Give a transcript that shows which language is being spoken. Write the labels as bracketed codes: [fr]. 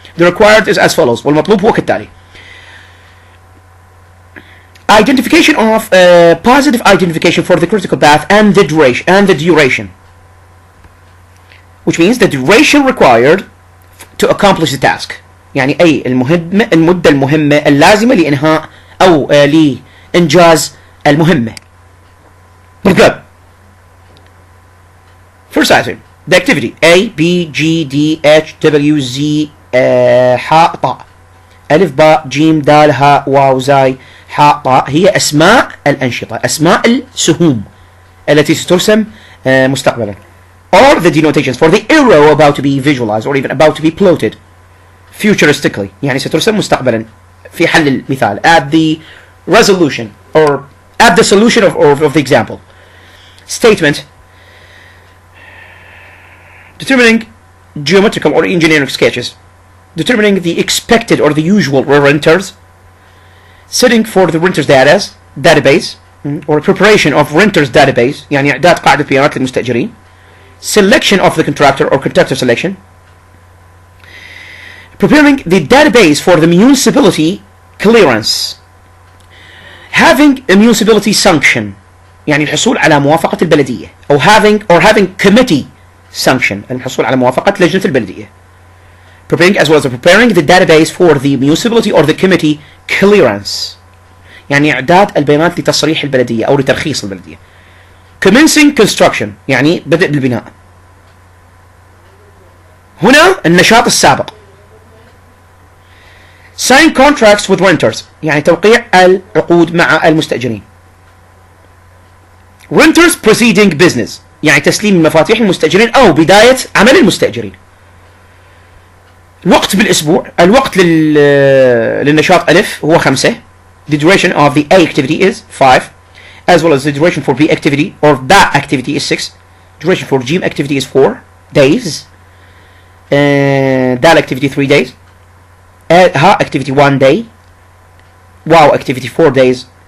[en] The required is as follows. [ar] والمطلوب هو كالتالي. [en] Identification of positive identification for the critical path and the duration, which means the duration required to accomplish the task. [ar] يعني أي المدة المهمة اللازمة لإنهاء أو لإنجاز المهمة. [en] Good. First item, the activity A, B, G, D, H, W, Z, حاء طاء. [ar] ألف باء جيم دال هاء واو زاي حاء طاء هي أسماء الأنشطة، أسماء السهوم التي سترسم مستقبلا. [en] Or the denotations for the arrow about to be visualized or even about to be plotted futuristically. [ar] يعني سترسم مستقبلا في حل المثال [en] at the resolution or at the solution of the example. Statement determining geometrical or engineering sketches, determining the expected or the usual renters, setting for the renters database or preparation of renters database [ar] يعني إعداد قاعدة بيانات للمستأجرين, [en] selection of the contractor or contractor selection, preparing the database for the municipality clearance, having a municipality sanction [ar] يعني الحصول على موافقة البلدية [en] أو having committee sanction [ar] الحصول على موافقة لجنة البلدية. [en] Preparing as well as preparing the database for the municipality or the committee clearance [ar] يعني إعداد البيانات لتصريح البلدية أو لترخيص البلدية. [en] Commencing construction [ar] يعني بدء بالبناء. هنا النشاط السابق. [en] Sign contracts with renters [ar] يعني توقيع العقود مع المستأجرين. [en] Renters proceeding business [ar] يعني تسليم مفاتيح المستأجرين أو بداية عمل المستأجرين. الوقت بالأسبوع، الوقت للنشاط ألف هو 5. [en] The duration of the A activity is 5, as well as the duration for B activity or that activity is 6. Duration for G activity is 4 days. That activity 3 days. Ha activity 1 day. Wow activity 4 days.